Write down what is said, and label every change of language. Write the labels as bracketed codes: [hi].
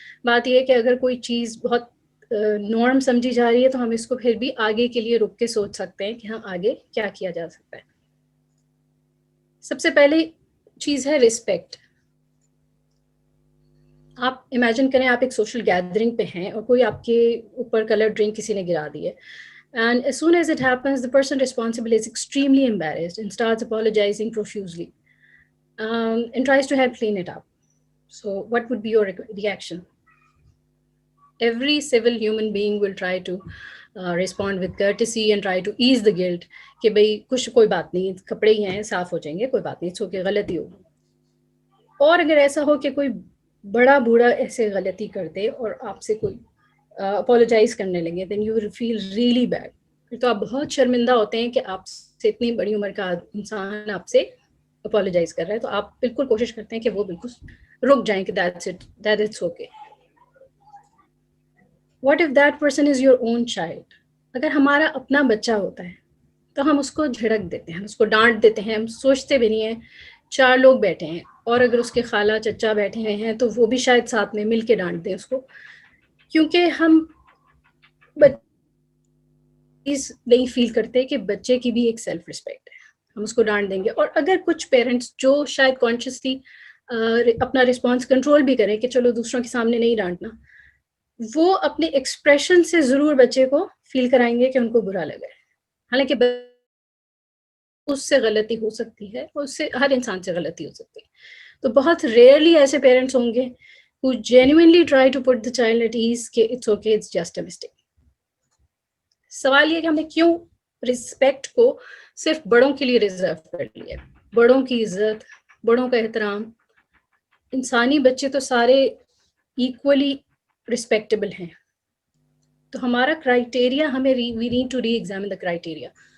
[ur] بات یہ ہے کہ اگر کوئی چیز بہت نارم سمجھی جا رہی ہے تو ہم اس کو پھر بھی آگے کے لیے رک کے سوچ سکتے ہیں کہ ہاں آگے کیا کیا جا سکتا ہے. سب سے پہلی چیز ہے رسپیکٹ. آپ امیجن کریں آپ ایک سوشل گیدرنگ پہ ہیں اور کوئی آپ کے اوپر کلر ڈرنک کسی نے گرا دی ہے. [en] And as soon as it happens, the person responsible is extremely embarrassed and starts apologizing profusely and tries to help clean it up. So what would be your reaction? Every civil human being will try to respond with courtesy and try to ease the guilt [ur] کہ بھئی کچھ کوئی بات نہیں, کپڑے ہی ہیں, صاف ہو جائیں گے, کوئی بات نہیں, سو کہ غلطی ہوگی. اور اگر ایسا ہو کہ کوئی بڑا بوڑھا ایسے غلطی کر دے اور آپ سے کوئی اپولوجائز کرنے لگے, [en] then you will feel really bad. [ur] پھر تو آپ بہت شرمندہ ہوتے ہیں کہ آپ سے اتنی بڑی عمر کا انسان آپ سے اپولوجائز کر رہا ہے, تو آپ بالکل کوشش کرتے ہیں کہ وہ بالکل رک جائیں کہ [en] that's it, that it's okay. What if that person is your own child? [ur] اگر ہمارا اپنا بچہ ہوتا ہے تو ہم اس کو جھڑک دیتے ہیں, ہم اس کو ڈانٹ دیتے ہیں, ہم سوچتے بھی نہیں ہیں 4 لوگ بیٹھے ہیں اور اگر اس کے خالہ چچا بیٹھے ہوئے ہیں تو وہ بھی شاید ساتھ میں مل کے ڈانٹ دیں اس کو, کیونکہ ہم نہیں فیل کرتے کہ بچے کی بھی ایک سیلف رسپیکٹ ہے, ہم اس کو ڈانٹ دیں گے. اور اگر کچھ پیرنٹس جو شاید کانشیسلی اپنا رسپانس کنٹرول بھی کریں کہ چلو دوسروں کے سامنے نہیں ڈانٹنا, وہ اپنے ایکسپریشن سے ضرور بچے کو فیل کرائیں گے کہ ان کو برا لگا ہے. حالانکہ اس سے غلطی ہو سکتی ہے, اور اس سے ہر انسان سے غلطی ہو سکتی ہے. تو بہت ریئرلی ایسے پیرنٹس ہوں گے [en] who genuinely try to put the child at ease [ur] کہ [en] it's okay, it's just a mistake. [ur] سوال یہ کہ ہم نے کیوں رسپیکٹ کو صرف بڑوں کے لیے ریزرو کر لیا. بڑوں کی عزت, بڑوں کا احترام, انسانی بچے تو سارے ایکولی رسپیکٹیبل ہیں. تو ہمارا [en] Criteria, ہمیں we need to reexamine the criteria.